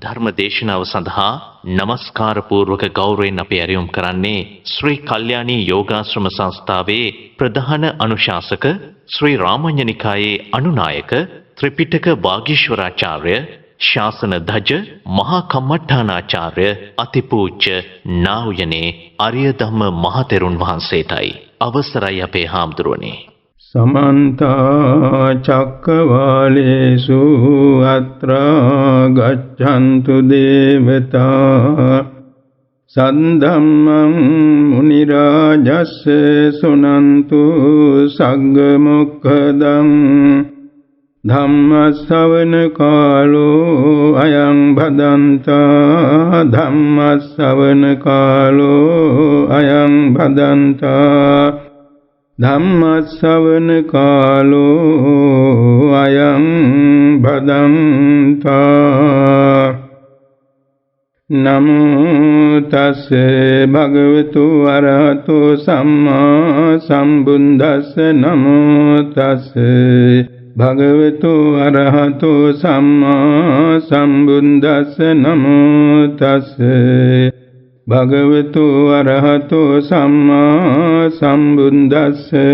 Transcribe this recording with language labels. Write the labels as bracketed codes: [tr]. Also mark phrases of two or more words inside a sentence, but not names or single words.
[si] ධර්ම දේශනාව සඳහා নমස්කාර පූර්වක ගෞරවයෙන් අපි ඇරයුම් කරන්නේ ශ්‍රී කල්යාණී යෝගාශ්‍රම සංස්ථාවේ ප්‍රධාන අනුශාසක ශ්‍රී රාමඤ්ඤනිකායේ අනුනායක ත්‍රිපිටක වාගීශ්වරාචාර්ය ශාසන ධජ මහා කම්මඨානාචාර්ය අතිපූජ්‍ය නා වූ යනේ අරිය ධම්ම මහතෙරුන් වහන්සේටයි. අවසරයි අපේ හාමුදුරුවනේ. [pi] समन्त चक्रवालेषु अत्रा गच्छन्तु देवता सद्धम्मं मुनिराजस्य सुनन्तु सग्गमुक्खदं धम्मश्रवण कालो अयं भदन्ता धम्मश्रवण कालो अयं भदन्ता ධම්මස්සවන කාලෝ අයං භදන්තා නමෝ තස්සේ භගවතු අරහතෝ සම්මා සම්බුද්දස්ස නමෝ තස්සේ භගවතු අරහතෝ සම්මා සම්බුද්දස්ස නමෝ තස්සේ භගවතු අරහතෝ සම්මා සම්බුද්දස්ස